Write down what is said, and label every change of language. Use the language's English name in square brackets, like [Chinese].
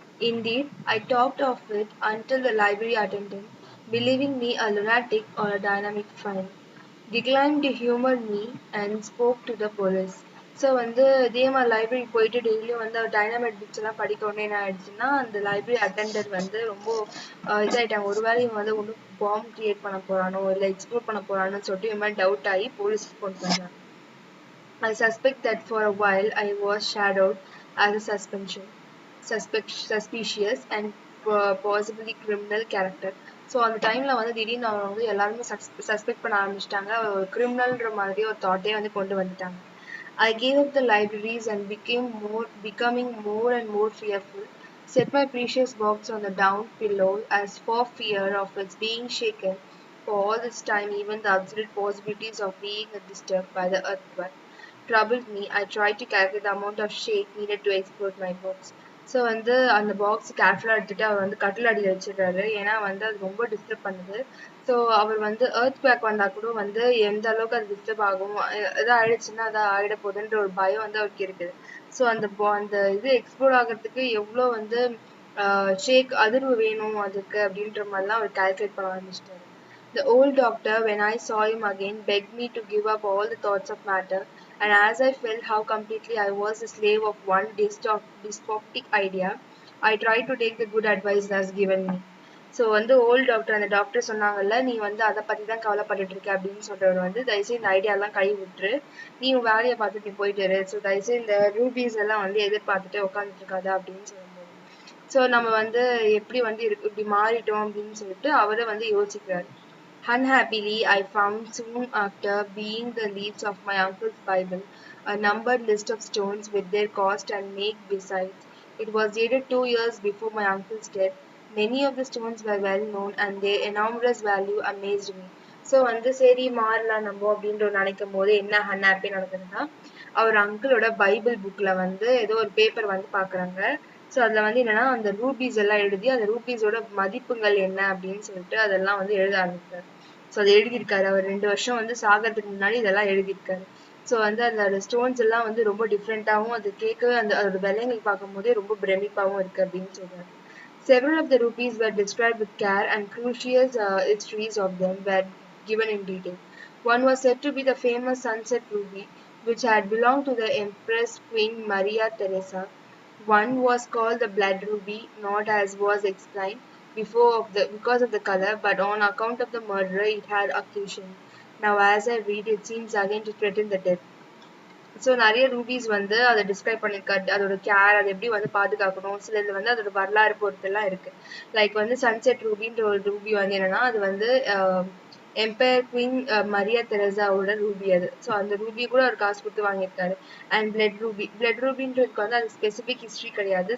[English] Indeed, I talked of it until the library attendant, believing me a lunatic or a dynamic fiend, declined to humor me and spoke to the police. [Tamil] So வந்து இதே மாதிரி library போயிட்டு டெய்லியும் வந்து dynamite books எல்லாம் படிக்க உடனே என்ன ஆயிடுச்சுன்னா அந்த லைப்ரரி அட்டெண்டர் வந்து ரொம்ப இதாயிட்டாங்க. ஒருவேளை இவன் வந்து ஒன்றும் பாம் கிரியேட் பண்ண போறானோ இல்லை எக்ஸ்ப்ளோர் பண்ண போறானோ சொல்லிட்டு இவன் மாதிரி டவுட் ஆகி போலீஸ்க்கு ஃபோன் பண்றாங்க. [English] I suspect that for a while I was shadowed as a suspicious and possibly criminal character. [Tamil] So அந்த டைமில் வந்து திடீர்னு அவங்க வந்து எல்லாருமே சஸ்பெக்ட் பண்ண ஆரம்பிச்சிட்டாங்க. ஒரு கிரிமினல்ன்ற மாதிரி ஒரு தாட்டே வந்து கொண்டு வந்துட்டாங்க. [English] I gave up the libraries and becoming more and more fearful. Set my precious box on the down pillow as for fear of its being shaken. For all this time, even the absolute possibilities of being disturbed by the earthquake troubled me. I tried to calculate the amount of shake needed to explode my box. [Tamil] So வந்து அந்த box கேர்ஃபுல்லாக எடுத்துகிட்டு அவர் வந்து கட்டில் அடியில் வச்சிடுறாரு. ஏன்னா வந்து அது ரொம்ப டிஸ்டர்ப் பண்ணுது. ஸோ அவர் வந்து எர்த் குவேக் வந்தால் கூட வந்து எந்த அளவுக்கு அது டிஸ்டர்ப் ஆகும், எதாவது ஆயிடுச்சுன்னா அதான் ஆகிட போகுதுன்ற ஒரு பயம் வந்து அவருக்கு இருக்குது. ஸோ அந்த இது எக்ஸ்ப்ளோர் ஆகிறதுக்கு எவ்வளோ வந்து ஷேக் அதிர்வு வேணும் அதுக்கு அப்படின்ற மாதிரிலாம் அவர் கால்குலேட் பண்ண ஆரம்பிச்சிட்டாரு. [English] The old doctor, when I saw him again, begged me to give up all the thoughts of matter, and as I felt how completely I was the slave of one dystopic idea, I tried to take the good advice thus given me. [Tamil] So வந்து old doctor அந்த doctor சொன்னாங்கல்ல, நீ வந்து அதை பற்றி தான் கவலைப்பட்டுட்டு இருக்க அப்படின்னு சொல்கிறவர் வந்து தயவுசெய்து இந்த ஐடியாலாம் கை விட்டுரு, நீ உன் வேலையை பார்த்துட்டு நீ போயிட்டு இரு. ஸோ தயவுசெய்து இந்த ரூபீஸ் எல்லாம் வந்து எதிர்பார்த்துட்டு உட்காந்துட்டு இருக்காதா அப்படின்னு சொல்லும்போது, ஸோ நம்ம வந்து எப்படி வந்து இப்படி மாறிட்டோம் அப்படின்னு சொல்லிட்டு அவரை வந்து யோசிக்கிறாரு. [English] Unhappily, I found soon after being the leaves of my uncle's Bible, a numbered list of stones with their cost and make besides. It was dated 2 years before my uncle's death. Many of the stones were well known and their enormous value amazed me. [Tamil] So வந்து சரி மாறலாம் நம்ம அப்படின்ற நினைக்கும் போது என்ன unhappy நடக்குதுன்னா, அவர் அங்கிளோட Bible புக்கில் வந்து ஏதோ ஒரு பேப்பர் வந்து பார்க்குறாங்க. ஸோ அதில் வந்து என்னென்னா அந்த ரூபீஸ் எல்லாம் எழுதி அந்த ரூபீஸோட மதிப்புகள் என்ன அப்படின்னு சொல்லிட்டு அதெல்லாம் வந்து எழுத ஆரம்பித்தார். ஸோ அதை எழுதியிருக்காரு. அவர் 2 வருஷம் வந்து சாகிறதுக்கு முன்னாடி இதெல்லாம் எழுதியிருக்காரு. ஸோ வந்து அந்த ஸ்டோன்ஸ் எல்லாம் வந்து ரொம்ப டிஃப்ரெண்ட்டாகவும் அது கேட்கவே அதோட விலைகள் பார்க்கும்போதே ரொம்ப பிரமிப்பாகவும் இருக்குது அப்படின்னு சொல்கிறாரு. [English] Several of the rupees were described with care and crucial histories of them were given in detail. One was said to be the famous sunset ruby, which had belonged to the Empress Queen Maria Theresa. One was called the blood ruby, not as was explained because of the color, but on account of the murder it had occasioned. Now, as I read, it seems again to threaten the death. [Tamil] So நிறைய rupees வந்து அதை describe பண்ணியிருக்காரு. அதோட care, அதை எப்படி வந்து பாதுகாக்கணும், சிலது வந்து அதோட வரலாறு பொறுத்தெல்லாம் இருக்குது. லைக் வந்து சன்செட் ரூபின்ற ஒரு ரூபி வந்து என்னென்னா, அது வந்து எம்பையர் குவீன் மரியா தெரேசாவோட ரூபி அது. ஸோ அந்த ரூபி கூட அவர் காசு கொடுத்து வாங்கியிருக்காரு. அண்ட் பிளட் ரூபின்றதுக்கு வந்து அது ஸ்பெசிஃபிக் ஹிஸ்ட்ரி கிடையாது.